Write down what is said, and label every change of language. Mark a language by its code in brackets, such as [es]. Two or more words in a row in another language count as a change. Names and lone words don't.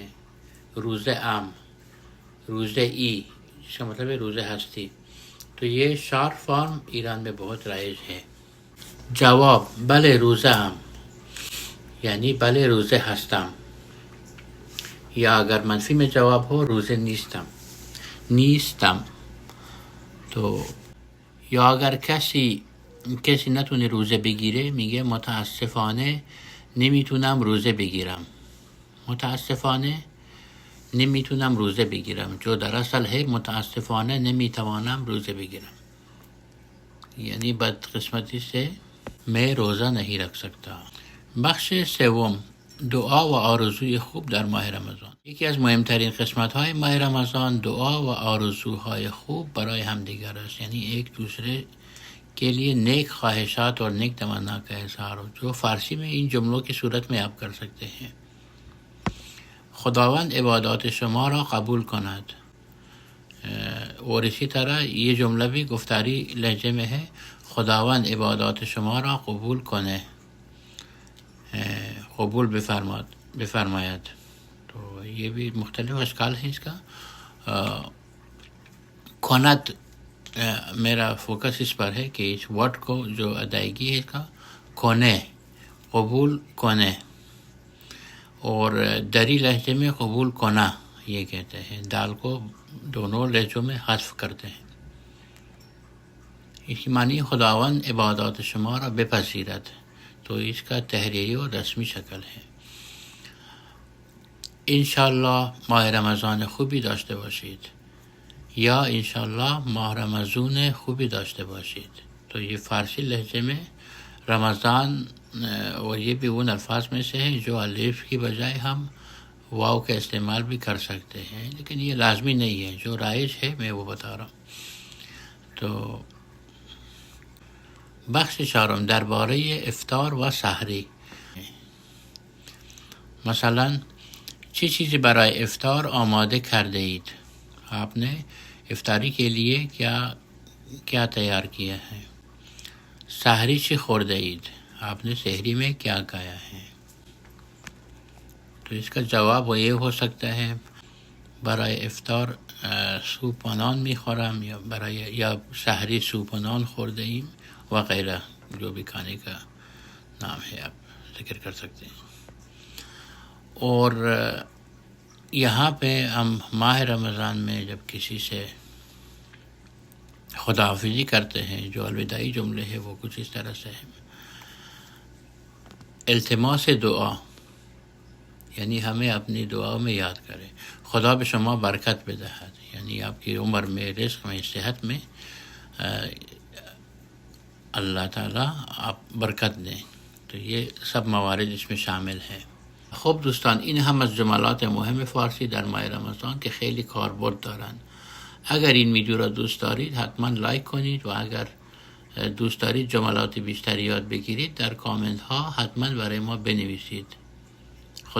[fa] روزہ عام، روزہ ای، [ur] جس کا مطلب ہے [fa] روزہ ہستی. [ur] تو یہ شارٹ فارم ایران میں بہت رائج ہے. جواب [fa] بلے روزہ عام، [ur] یعنی [fa] بلے روزہ ہستم. [ur] یا اگر منفی میں جواب ہو [fa] روزه نیستم. [ur] تو یا اگر [fa] کسی نتونه روزه بگیره میگه متاسفانه نمیتونم روزه بگیرم. متاسفانه نمیتونم روزه بگیرم، [ur] جو در اصل ہے [fa] متاسفانه نمیتوانم روزه بگیرم، [ur] یعنی بدقسمتی سے میں روزہ نہیں رکھ سکتا. [fa] بخش سوم، دعا و آرزوی خوب در ماه رمضان. یکی از مهمترین قسمت‌های ماه رمضان دعا و آرزوهای خوب برای همدیگر است. [ur] یعنی ایک دوسرے کے لیے نیک خواہشات اور نیک تمنا کا اظہار ہو، جو فارسی میں ان جملوں کی صورت میں آپ کر سکتے ہیں. [fa] خداوند عبادات شما را قبول کند. [ur] اور اسی طرح یہ جملہ بھی گفتاری لہجے میں ہے، [fa] خداوند عبادات شما را قبول کنه، قبول بفرماید. [ur] تو یہ بھی مختلف اشکال ہیں اس کا. کونت میرا فوکس اس پر ہے کہ اس ورڈ کو جو ادائیگی ہے اس کا کونے، [fa] قبول کونے. [ur] اور دری لہجے میں [fa] قبول کونا [ur] یہ کہتے ہیں. دال کو دونوں لہجوں میں حذف کرتے ہیں. اس کی معنی [fa] خداوند عبادات شما را بپذیرد. [ur] تو اس کا تحریری اور رسمی شکل ہے. [fa] انشاءاللہ ماہ رمضان خوبی داشته باشید، یا انشاءاللہ ماہ رمضان خوبی داشته باشید. [ur] تو یہ فارسی لہجے میں رمضان، اور یہ بھی ان الفاظ میں سے ہیں جو الف کی بجائے ہم واو کا استعمال بھی کر سکتے ہیں، لیکن یہ لازمی نہیں ہے. جو رائج ہے میں وہ بتا رہا ہوں. [fa] تو بخش چهارم درباره افطار و سحری. مثلا چه چیزی برای افطار آماده کرده اید؟ [ur] آپ نے افطاری کے لیے کیا تیار کیا ہے؟ [fa] سحری چی خورده اید؟ [ur] آپ نے سحری میں کیا کھایا ہے؟ تو اس کا جواب وہ یہ ہو سکتا ہے [fa] برای افطار سوپ و نان میخورم یا سحری سوپ و نان خورده ایم [ur] وغیرہ، جو بھی کھانے کا نام ہے آپ ذکر کر سکتے ہیں. اور یہاں پہ ہم ماہ رمضان میں جب کسی سے خداحافظی کرتے ہیں، جو الوداعی جملے ہیں وہ کچھ اس طرح سے ہیں: التماس دعا، یعنی ہمیں اپنی دعاؤں میں یاد کریں. [fa] خدا به شما برکت بدهد، [ur] یعنی آپ کی عمر میں، رزق میں، صحت میں اللہ تعالیٰ آپ برکت دیں. تو یہ سب موارد اس میں شامل ہیں. [fa] خب دوستان، این هم از جملات مهم فارسی در ماه رمضان که خیلی کاربرد دارند. اگر این ویدیو را دوست دارید حتما لایک کنید و اگر دوست دارید جملات بیشتری یاد بگیرید در کامنت ها حتما برای ما بنویسید. خدا حافظ.